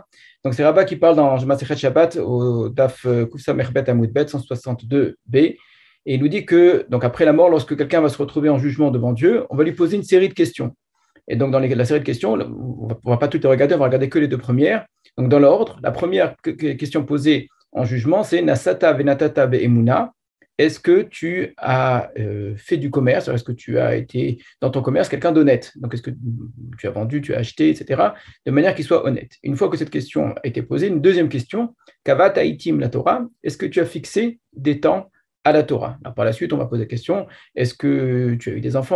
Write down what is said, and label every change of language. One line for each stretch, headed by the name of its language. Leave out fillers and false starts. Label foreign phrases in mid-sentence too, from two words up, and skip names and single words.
French: Donc, c'est Rabbah qui parle dans Masechet Shabbat, au
Hebrew: דף קוף סמך בית עמוד בית
French: 162b. Et il nous dit que, donc après la mort, lorsque quelqu'un va se retrouver en jugement devant Dieu, on va lui poser une série de questions. Et donc, dans la série de questions, on ne va pas toutes les regarder, on va regarder que les 2 premières. Donc, dans l'ordre, la première question posée en jugement, c'est
Hebrew: נשאת ונתת באמונה.
French: Est-ce que tu as fait du commerce? Est-ce que tu as été dans ton commerce quelqu'un d'honnête? Donc, est-ce que tu as vendu, tu as acheté, etc., de manière qu'il soit honnête? Une fois que cette question a été posée, une deuxième question,
Hebrew: קבעת העתים לתורה.
French: Est-ce que tu as fixé des temps à la Torah? Alors, par la suite, on va poser la question, est-ce que tu as eu des enfants?